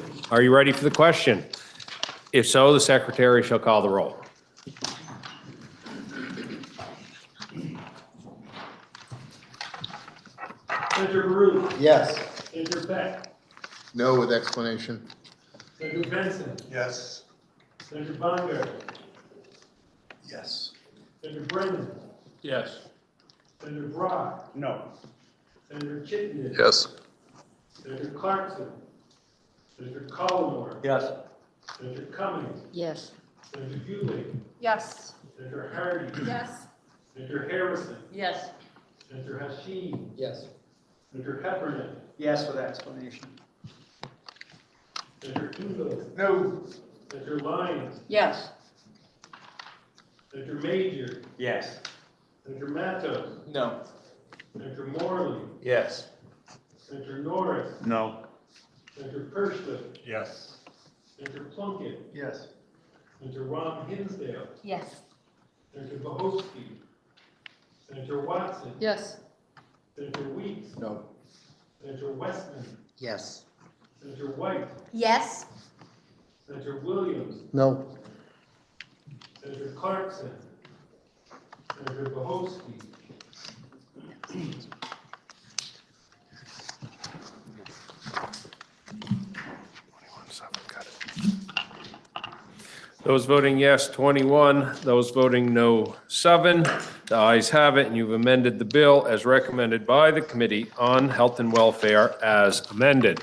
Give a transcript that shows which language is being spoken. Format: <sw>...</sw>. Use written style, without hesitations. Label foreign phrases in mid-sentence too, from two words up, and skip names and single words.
<en>Are you ready for the question? If so, the secretary shall call the roll. Senator Baruch. Yes. Senator Beck. No with explanation. Senator Benson. Yes. Senator Bongard. Yes. Senator Brennan. Yes. Senator Brock. No. Senator Chittenden. Yes. Senator Clarkson. Senator Collmore. Yes. Senator Cummings. Yes. Senator Yulee. Yes. Senator Hardy. Yes. Senator Harrison. Yes. Senator Hashim. Yes. Senator Heffernan. Yes with explanation. Senator Engel. No. Senator Lyons. Yes. Senator Major. Yes. Senator Matos. No. Senator Morley. Yes. Senator Norris. No. Senator Perschlick. Yes. Senator Plunkett. Yes. Senator Ron Hinsdale. Yes. Senator Bohosky. Senator Watson. Yes. Senator Weeks. No. Senator Westman. Yes. Senator White. Yes. Senator Williams. No. Senator Clarkson. Senator Bohosky. Those voting yes, 21. Those voting no, 7. The ayes have it, and you've amended the bill as recommended by the Committee on Health and Welfare as amended.</en>